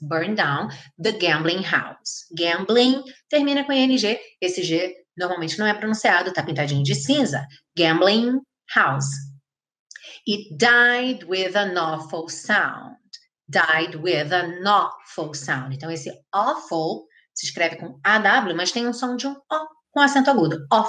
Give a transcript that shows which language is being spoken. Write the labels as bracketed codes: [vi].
[en] Burn down the gambling house. [pt] Gambling termina com ING. Esse G normalmente não é pronunciado, tá pintadinho de cinza. [en] Gambling house. It died with an awful sound. Died with an awful sound. [pt] Então, esse awful se escreve com AW, mas tem um som de um O com acento agudo.